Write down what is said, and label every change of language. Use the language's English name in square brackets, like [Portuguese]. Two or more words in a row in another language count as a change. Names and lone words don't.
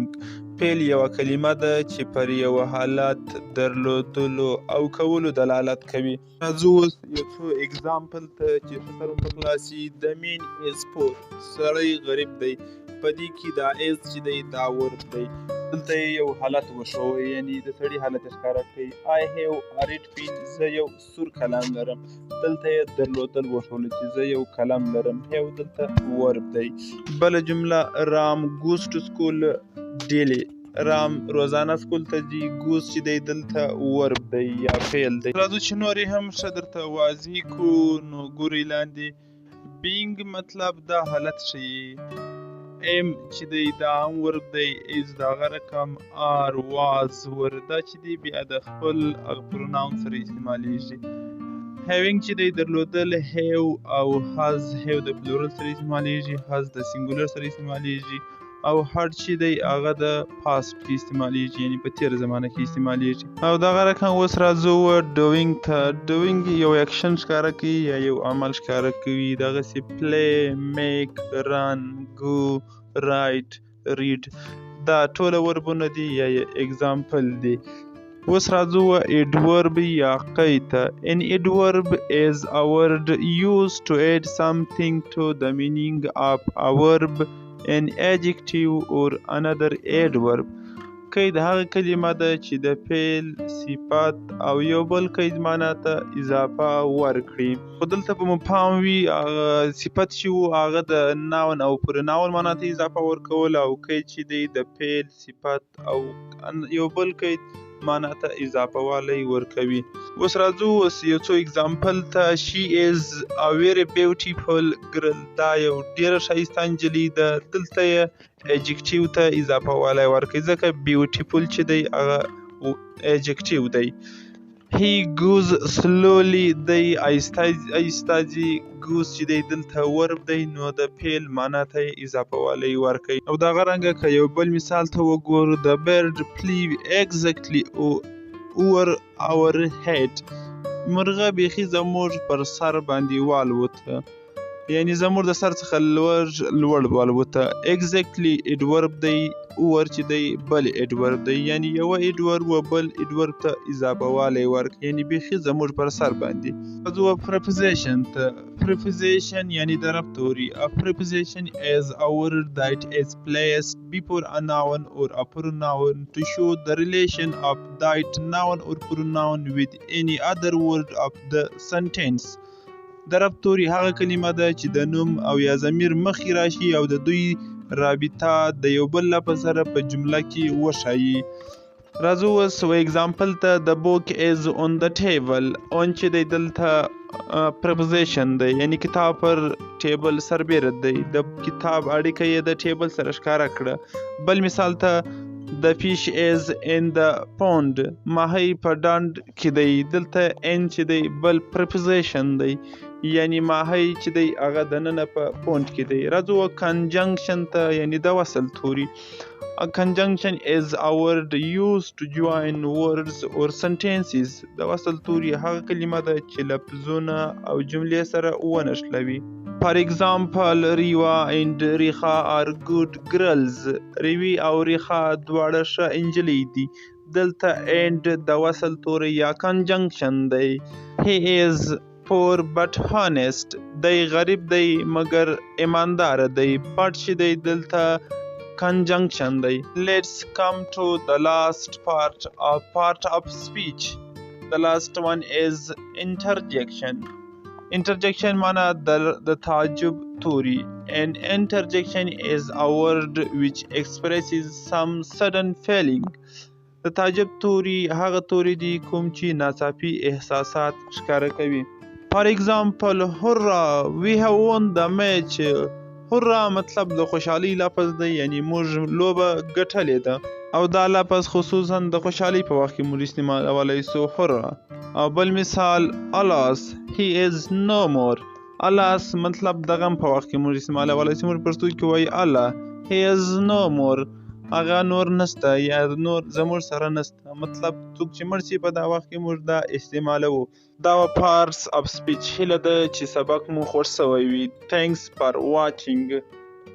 [Pashto] فعل یوه کلمه ده چې پر یوه حالت، درلودلو او کولو دلالت کوي. راځو اوس یو څو اگزامپل ته چې ښه سره په خلاص شي. [English] The man is poor. [Pashto] سړی غریب دی. په دې کې دا is چې دی دا ورب دی. دلته یو حالت وښوی، یعنی د سړي حالت یې ښکاره کوي. [English] I have a red pen. [Pashto] زه یو سور کلام لرم. دلته یې درلودل وښولو چې زه یو قلم لرم. have دلته ورب دی. بله جمله [English] رام goes to school daily. [Pashto] رام روزانه سکول ته ځي. ګوز چې دی دلته ورب دی یا فعل دی. راځو چې نور یې هم ښه درته واضح کړو. نو ګورئ لاندې being مطلب دا حالت ښیي. ام چې دی دا هم ورب دی. از د هغه رقم. [English] are was were [Pashto] دا چې دی بیا د خپل پروناون سره استعمالیږي. having چې دی درلودل. have او [English] has have [Pashto] د پلورل سره استعمالیږي. has د سینګولر سره استعمالیږي. او هر چې دی هغه د پاست کې استعمالیږي، یعنی په تېره زمانه کې استعمالیږي. او دغه رقم اوس راځو doing ته. doing یو اکشن ښکاره کوي یا یو عمل ښکاره کوي. دغسې [English] play, make, run, go, write, read [Pashto] دا ټوله وربونه دي یا اگزامپل دي. اوس راځو adverb یا قید ته. [English] An adverb is a word used to add something to the meaning of a verb, an adjective or another adverb. [Pashto] قید هغه کلمه ده چې د فعل، صفت او یو بل قید معنا ته اضافه ورکړي. خو دلته به مو پام وي صفت چې و هغه د ناون او پروناون معنا ته اضافه ورکول، او قید چې دی د فعل، صفت او یو بل قید معنا ته اضافه والی ورکوي. اوس راځو یو څو اگزامپل ته. [English] She is a very beautiful girl. [Pashto] دا یو ډیره ښایسته نجلۍ ده. دلته یې ایجکټیو ته اضافه والی ورکوي ځکه بیوټیفول چې دی هغه ایجکټیو دی. [English] He goes slowly [Pashto] دی آهسته ځي. goes چې دی دلته ورب دی نو د فعل معنا ته اضافه والی ورکوي. او دغه رنګه که یو بل مثال ته وګورو. [English] The bird flew exactly over our head. [Pashto] مرغه بیخي زموږ پر سر باندې والوته، یعنی زموږ د سر څخه لوړ والوته. [English] exactly adverb [Pashto] دی. over چې دی بل adverb دی، یعنی یو adverb و بل adverb ته اضافه والی ورکړي، یعنی بیخي زموږ پر سر باندې. راځو preposition ته. preposition یعنی د ربط توري. [English] A preposition is a word that is placed before a noun or a pronoun to show the relation of that noun or pronoun with any other word of the sentence. [Pashto] د ربط توري هغه کلمه ده چې د نوم او یا ضمیر مخکې راشي او د دوی رابطه د یو بل لفظ سره په جمله کې وښایي. راځو اوس اگزامپل ته. [English] The book is on the table. [Pashto] on چې دی دلته preposition دی، یعنی کتاب پر ټیبل سربیره دی. د کتاب اړیکه یې د ټیبل سره ښکاره کړه. بل مثال ته. [English] The fish is in the pond. [Pashto] ماهی په ډنډ کې دی. دلته ان چې دی بل preposition دی، یعنی ماهی چې دی هغه دننه په پوند کې دی. راځو conjunction ته، یعنی د وصل توري. [English] A conjunction is a word used to join words or sentences. [Pashto] د وصل توري هغه کلمه ده چې لفظونه او جملې سره ونښلوي. [English] For example, Riva and Rikha are good girls. [Pashto] ریوی او ریخا دواړه ښه نجلۍ دي. دلته and د وصل توري یا conjunction دی. [English] He is poor but honest. [Pashto] دی غریب دی مگر ایماندار دی. but چې دی دلته conjunction دی. [English] Let's come to the last part of speech. The last one is interjection. [Pashto] Interjection معنا د تعجب توري. [English] An interjection is a word which expresses some sudden feeling. [Pashto] د تعجب توري هغه توري دي کوم چې ناڅاپي احساسات ښکاره کوي. [English] For example, hurrah, we have won the match. [Pashto] hurrah مطلب د خوشحالي لفظ دی، یعنی موږ لوبه ګټلې ده. او دا لفظ خصوصا د خوشحالي په وخت کې موږ استعمالولی سو hurrah. او بل مثال [English] alas, he is no more. [Pashto] alas مطلب د غم په وخت کې موږ استعمالولی سو. موږ پښتو کې وایي الله [English] he is no more. [Pashto] هغه نور نسته یا نور زموږ سره نسته، مطلب څوک چې مړ شي په دا وخت کې موږ دا استعمالوو. دا [English] parts of speech. [Pashto] هیله ده چې سبق مو خوښ شوی وي. [English] Thanks for watching.